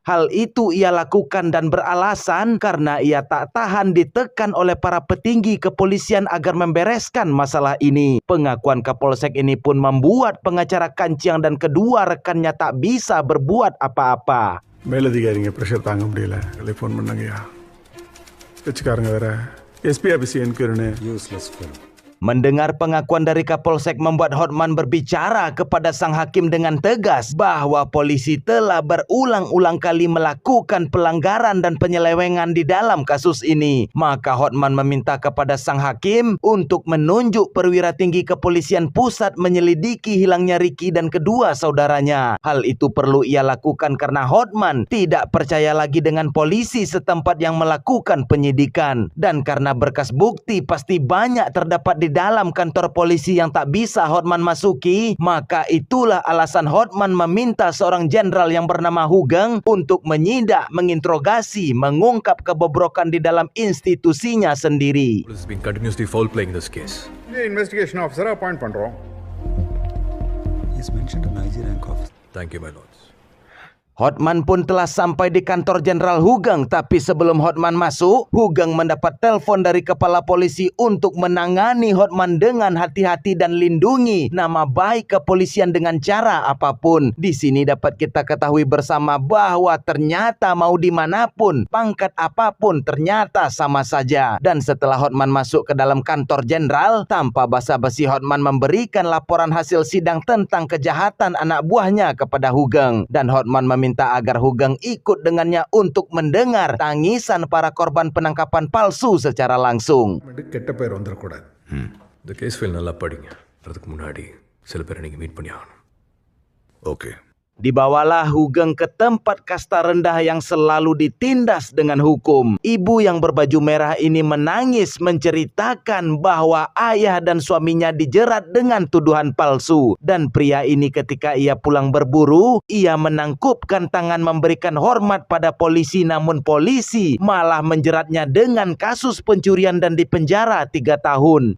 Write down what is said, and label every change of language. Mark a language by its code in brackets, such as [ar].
[id] Hal itu ia lakukan dan beralasan karena ia tak tahan ditekan oleh para petinggi kepolisian agar membereskan masalah ini. Pengakuan Kapolsek ini pun membuat pengacara Kanciang dan kedua rekannya tak bisa berbuat apa-apa. [ta] மேலதிகாரிங்க pressure தாங்க முடியல, phone பண்ணாங்கய்யா. கட்சிக்காரங்க வேற SP office என்கொயரின்னு [en] Useless fellow. [id] Mendengar pengakuan dari Kapolsek membuat Hotman berbicara kepada sang hakim dengan tegas bahwa polisi telah berulang-ulang kali melakukan pelanggaran dan penyelewengan di dalam kasus ini. Maka Hotman meminta kepada sang hakim untuk menunjuk perwira tinggi kepolisian pusat menyelidiki hilangnya Ricky dan kedua saudaranya. Hal itu perlu ia lakukan karena Hotman tidak percaya lagi dengan polisi setempat yang melakukan penyidikan. Dan karena berkas bukti pasti banyak terdapat di dalam kantor polisi yang tak bisa Hotman masuki, maka itulah alasan Hotman meminta seorang jenderal yang bernama Hugeng untuk menyidak, menginterogasi, mengungkap kebobrokan di dalam institusinya sendiri. [en] Police has been continuously foul playing this case. [ta] Investigation ஆஃபீஸரை appoint பண்றோம். [en] He's mentioned an IG rank officer. Thank you, my lords. [id] Hotman pun telah sampai di kantor Jenderal Hugeng, tapi sebelum Hotman masuk, Hugeng mendapat telepon dari kepala polisi untuk menangani Hotman dengan hati-hati dan lindungi nama baik kepolisian dengan cara apapun. Di sini dapat kita ketahui bersama bahwa ternyata mau dimanapun, pangkat apapun ternyata sama saja. Dan setelah Hotman masuk ke dalam kantor Jenderal, tanpa basa-basi Hotman memberikan laporan hasil sidang tentang kejahatan anak buahnya kepada Hugeng. Dan Hotman meminta agar Hugeng ikut dengannya untuk mendengar tangisan para korban penangkapan palsu secara langsung. [ta] கெட்ட பேர் வந்துடக்கூடாது. இந்த case file நல்லா படிங்க. அதுக்கு முன்னாடி சில பேரை நீங்க மீட் பண்ணி ஆகணும். Okay. [id] Dibawalah Hugeng ke tempat kasta rendah yang selalu ditindas dengan hukum. Ibu yang berbaju merah ini menangis menceritakan bahwa ayah dan suaminya dijerat dengan tuduhan palsu. Dan pria ini ketika ia pulang berburu, ia menangkupkan tangan memberikan hormat pada polisi, namun polisi malah menjeratnya dengan kasus pencurian dan dipenjara 3 tahun.